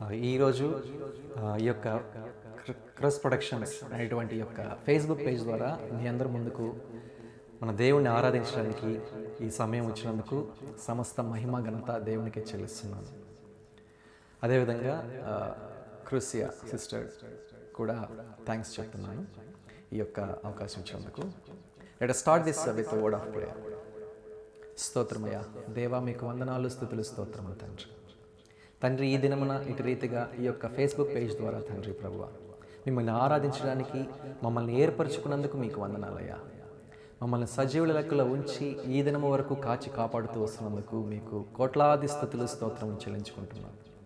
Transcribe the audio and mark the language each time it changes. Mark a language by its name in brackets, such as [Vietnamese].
[Telugu] ఈరోజు ఈ యొక్క క్రస్ ప్రొడక్షన్స్ అనేటువంటి యొక్క ఫేస్బుక్ పేజ్ ద్వారా మీ అందరి ముందుకు మన దేవుణ్ణి ఆరాధించడానికి ఈ సమయం వచ్చినందుకు సమస్త మహిమ ఘనత దేవునికి చెల్లిస్తున్నాను. అదేవిధంగా క్రూసియా సిస్టర్ కూడా థ్యాంక్స్ చెప్తున్నాను ఈ యొక్క అవకాశం ఇచ్చినందుకు. [English] Let us start this with a word of prayer. [Telugu] స్తోత్రమయ్యా దేవా, మీకు వందనాలు, స్తుతులు, స్తోత్రములు తండ్రి. ఈ దినమున ఇటు రీతిగా ఈ యొక్క ఫేస్బుక్ పేజ్ ద్వారా తండ్రి ప్రభువా మిమ్మల్ని ఆరాధించడానికి మమ్మల్ని ఏర్పరచుకున్నందుకు మీకు వందనాలయ్యా. మమ్మల్ని సజీవుల లెక్కలో ఉంచి ఈ దినము వరకు కాచి కాపాడుతూ వస్తున్నందుకు మీకు కోట్లాది స్తుతులు, స్తోత్రములు చెల్లించుకుంటున్నాను.